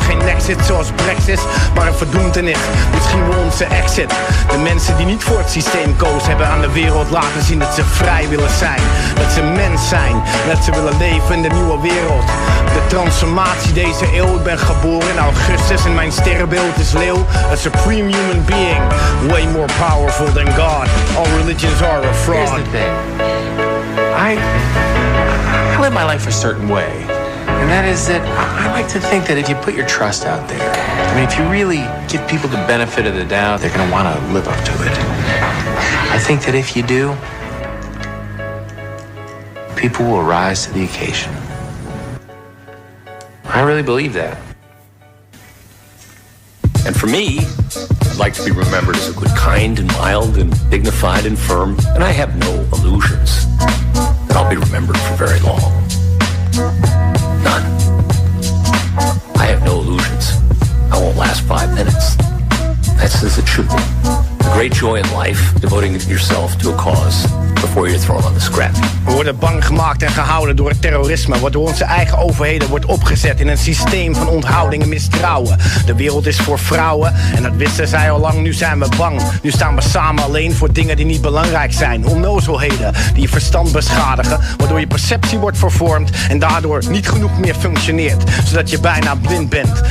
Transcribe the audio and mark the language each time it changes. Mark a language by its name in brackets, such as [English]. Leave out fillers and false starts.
[Dutch] Geen exit zoals Brexit, maar een verdoemtenis. Misschien wel onze exit. De mensen die niet voor het systeem kozen hebben aan de wereld laten zien dat ze vrij willen zijn. Dat ze mens zijn. En dat ze willen leven in de nieuwe wereld. De transformatie deze eeuw. Ik ben geboren in augustus en mijn sterrenbeeld is leeuw. [English] A supreme human being. Way more powerful than God. All religions are a fraud. Here's the thing. I live my life a certain way. And that is that I like to think that if you put your trust out there, I mean, if you really give people the benefit of the doubt, they're going to want to live up to it. I think that if you do, people will rise to the occasion. I really believe that. And for me, I'd like to be remembered as a good, kind and mild and dignified and firm. And I have no illusions that I'll be remembered for very long. None. I have no illusions. I won't last 5 minutes. That's as it should be. The great joy in life, devoting yourself to a cause before you're thrown on the scrap. [Dutch] We worden bang gemaakt en gehouden door het terrorisme, waardoor onze eigen overheden wordt opgezet in een systeem van onthouding en mistrouwen. De wereld is voor vrouwen en dat wisten zij al lang. Nu zijn we bang. Nu staan we samen alleen voor dingen die niet belangrijk zijn. Onnozelheden die je verstand beschadigen, waardoor je perceptie wordt vervormd en daardoor niet genoeg meer functioneert, zodat je bijna blind bent.